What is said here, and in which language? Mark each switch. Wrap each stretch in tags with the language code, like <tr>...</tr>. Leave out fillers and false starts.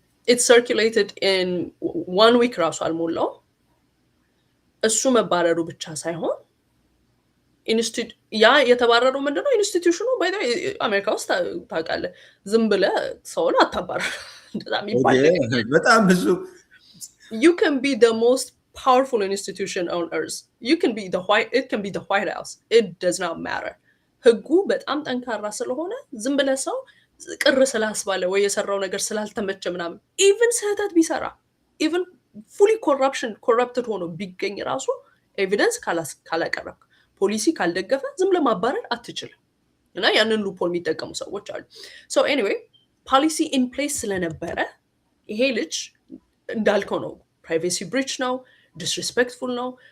<en>it circulated in 1 week</en> <am>ራሱ አልሞላው። እሱ መባረሩ ብቻ ሳይሆን ያ የተባረረው ምንድነው? ኢንስቲትዩሽኑ ባይ አሜሪካ ውስጥ ታውቃለህ፣ ዝም ብለህ ሰውን አታባረር። በጣም ብዙ</am> <en>you can be the most powerful institution on earth. It can be the White House. It does not matter.</en> <am>ህጉ በጣም ጠንካራ ስለሆነ ዝም ብለህ ሰው ቅር ስላስባለ ወይ የሰራው ነገር ስላልተመቸ ምናምን ኢቭን ስህተት ቢሰራ ኢቭን</am> <en>fully corrupted</en> <am>ሆኖ ቢገኝ ራሱ ኤቪደንስ ካላቀረብክ ፖሊሲ ካልደገፈ ዝም ለማባረር አትችልም። እና ያንን ሉፖል የሚጠቀሙ ሰዎች አሉ።</am> <en>so anyway</en> <am>ፖሊሲ</am> <en>in place</en> <am>ስለነበረ ይሄ ልጅ እንዳልከው ነው፣ ፕራይቬሲ ብሪች ነው፣ ዲስሪስፔክትፉል ነው፣</am>